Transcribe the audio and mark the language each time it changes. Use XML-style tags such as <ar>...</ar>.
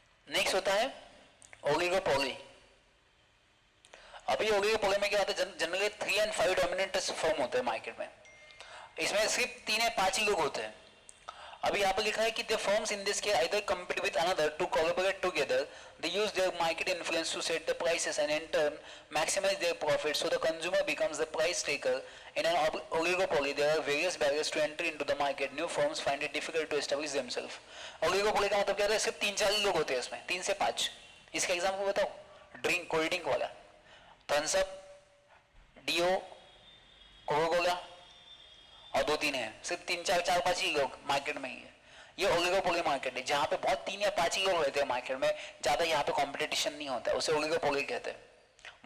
<hi>Next होता है oligopoly. अभी ओलिगोपोली में क्या होता है, जनरली 3 and 5 डोमिनेंट फर्म होते हैं मार्केट में, इसमें सिर्फ 3 या 5 ही लोग होते हैं। अभी यहाँ पर लिखा है कि</hi> <en>the firms in this case either compete with another to collaborate together, they use their market influence to set the prices and in turn maximize their profits, so the consumer becomes the price taker. In an oligopoly, there are various barriers to entry into the market. New firms find it difficult to establish themselves.</en> <hi>Oligopoly का मतलब क्या होता है, सिर्फ 3-4 लोग होते हैं इसमें, 3 से 5। इसका एग्जाम्पल बताओ, ड्रिंक, कोल्ड ड्रिंक वाला, Thums up, do, Coca Cola और 2-3 है, सिर्फ 3-4-5 ही लोग मार्केट में ही है। ये ओलिगोपोली मार्केट है, जहाँ पे बहुत 3 या 5 ही लोग रहते हैं मार्केट में, ज्यादा यहाँ पे कंपटीशन नहीं होता है, उसे ओलिगोपोली कहते हैं।</hi>